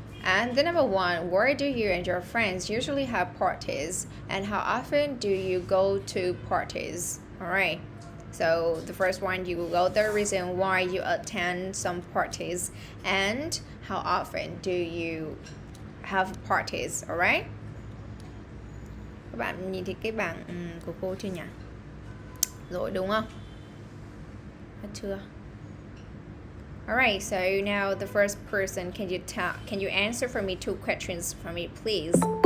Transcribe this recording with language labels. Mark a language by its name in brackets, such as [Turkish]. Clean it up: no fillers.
[English] And the number one, where do you and your friends usually have parties? And how often do you go to parties? Alright. So the first one, you go the reason why you attend some parties and how often do you have parties, alright? [Vietnamese] Các bạn nhìn thấy cái bảng của cô chưa nhỉ? Rồi đúng không? Hết chưa? [English] Alright, so now the first person, can you answer for me two questions for me, please?